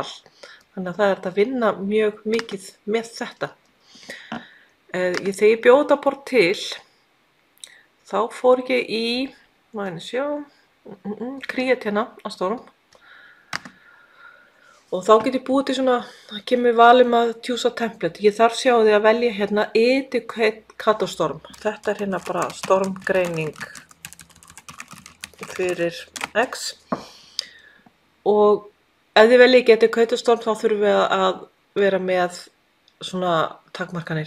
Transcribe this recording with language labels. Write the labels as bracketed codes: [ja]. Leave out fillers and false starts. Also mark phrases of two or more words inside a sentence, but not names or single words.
[is] Þannig að það er að vinna mjög mikið með þetta. Þegar ég bjó þetta borð til, þá fór ég í, create hérna á Storm. Og þá get ég búið til svona, það kemur valum að [en] choose a template. [is] Ég þarf sjá því að velja hérna Educator Storm. Þetta er hérna bara stormgreining fyrir X. Og ef þið veljið ekki Educator Storm þá þurfum við að vera með svona takmarkanir.